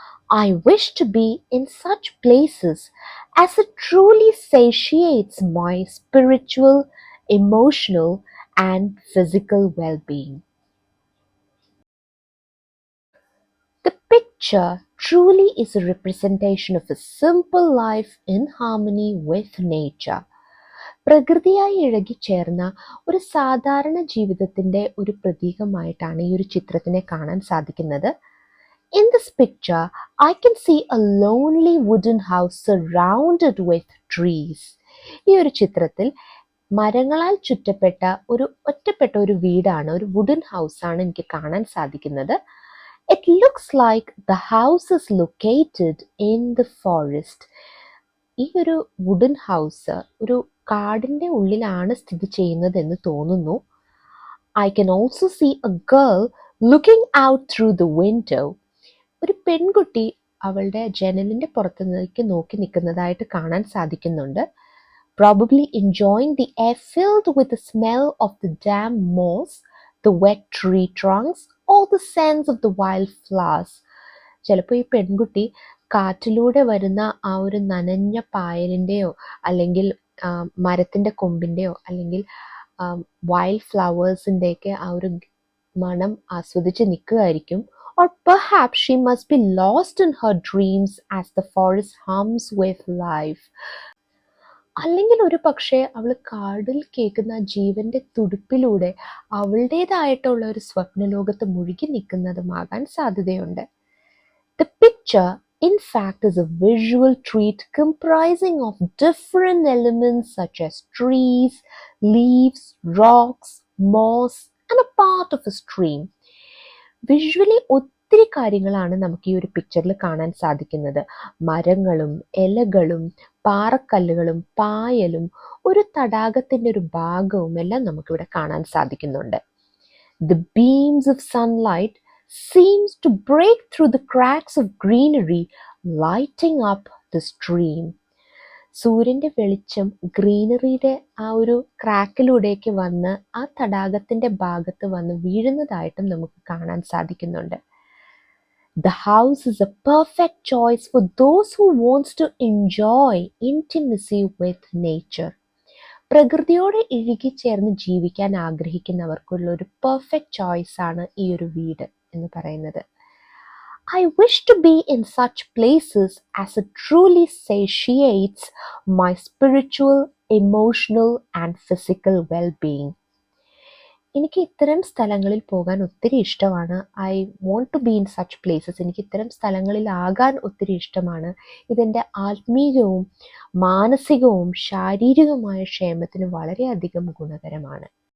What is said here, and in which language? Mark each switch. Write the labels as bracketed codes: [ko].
[en] I wish to be in such places as it truly satiates my spiritual, emotional, and physical well-being. The picture truly is a representation of a simple life in harmony with nature. [ml] പ്രകൃതിയായി ഇഴകിച്ചേർന്ന ഒരു സാധാരണ ജീവിതത്തിൻ്റെ ഒരു പ്രതീകമായിട്ടാണ് ഈ ഒരു ചിത്രത്തിനെ കാണാൻ സാധിക്കുന്നത്. [en] In this picture, I can see a lonely wooden house surrounded with trees. [ml] ഈ ഒരു ചിത്രത്തിൽ മരങ്ങളാൽ ചുറ്റപ്പെട്ട ഒറ്റപ്പെട്ട ഒരു വീടാണ്, ഒരു വുഡൻ ഹൗസാണ് എനിക്ക് കാണാൻ സാധിക്കുന്നത്. [en] It looks like the house is located in the forest. [ml] ഈ ഒരു വുഡൻ ഹൗസ് ഒരു കാടിൻ്റെ ഉള്ളിലാണ് സ്ഥിതി ചെയ്യുന്നതെന്ന് തോന്നുന്നു. [en] I can also see a girl looking out through the window. [ml] ഒരു പെൺകുട്ടി അവളുടെ ജനലിൻ്റെ പുറത്തേക്ക് നോക്കി നിൽക്കുന്നതായിട്ട് കാണാൻ സാധിക്കുന്നുണ്ട്. [en] Probably enjoying the air filled with the smell of the damp moss, the wet tree trunks, or the scents of the wild flowers, [ml] ചിലപ്പോൾ ഈ പെൺകുട്ടി കാറ്റിലൂടെ വരുന്ന ആ ഒരു നനഞ്ഞ പായലിൻ്റെയോ അല്ലെങ്കിൽ മരത്തിൻ്റെ കൊമ്പിൻ്റെയോ അല്ലെങ്കിൽ വൈൽഡ് ഫ്ലവേഴ്സിൻ്റെയൊക്കെ ആ ഒരു മണം ആസ്വദിച്ച് നിൽക്കുകയായിരിക്കും. [en] Or perhaps she must be lost in her dreams as the forest hums with life. [ml] അല്ലെങ്കിൽ ഒരു പക്ഷേ അവൾ കാടിൽ കേൾക്കുന്ന ജീവന്റെ തുടിപ്പിലൂടെ അവളുടേതായിട്ടുള്ള ഒരു സ്വപ്നലോകത്ത് മുഴുകി നിൽക്കുന്നതുമാകാൻ സാധ്യതയുണ്ട്. [en] The picture, in fact, is a visual treat comprising of different elements such as trees, leaves, rocks, moss, and a part of a stream. [ml] Visually ഒത്തിരി കാര്യങ്ങളാണ് നമുക്ക് ഈ ഒരു പിക്ചറിൽ കാണാൻ സാധിക്കുന്നത്. മരങ്ങളും ഇലകളും പാറക്കല്ലുകളും പായലും ഒരു തടാകത്തിൻ്റെ ഒരു ഭാഗവും എല്ലാം നമുക്കിവിടെ കാണാൻ സാധിക്കുന്നുണ്ട്. [en] The beams of sunlight seems to break through the cracks of greenery, lighting up the stream. [ml] സൂര്യൻ്റെ വെളിച്ചം ഗ്രീനറിയുടെ ആ ഒരു ക്രാക്കിലൂടെയൊക്കെ വന്ന് ആ തടാകത്തിൻ്റെ ഭാഗത്ത് വന്ന് വീഴുന്നതായിട്ടും നമുക്ക് കാണാൻ സാധിക്കുന്നുണ്ട്. [en] The house is a perfect choice for those who wants to enjoy intimacy with nature. [ml] പ്രകൃതിയോട് ഇഴുകിച്ചേർന്ന് ജീവിക്കാൻ ആഗ്രഹിക്കുന്നവർക്കുള്ള ഒരു പെർഫെക്റ്റ് ചോയ്സ് ആണ് ഈ ഒരു വീട് എന്ന് പറയുന്നത്. [en] I wish to be in such places as it truly satiates my spiritual, emotional and physical well-being. [ml] എനിക്ക് ഇത്തരം സ്ഥലങ്ങളിൽ പോകാൻ ഒത്തിരി ഇഷ്ടമാണ്. [en] I want to be in such places. [ml] എനിക്ക് ഇത്തരം സ്ഥലങ്ങളിലാകാൻ ഒത്തിരി ഇഷ്ടമാണ്. ഇതെൻ്റെ ആത്മീയവും മാനസികവും ശാരീരികവുമായ ക്ഷേമത്തിന് വളരെയധികം ഗുണകരമാണ്.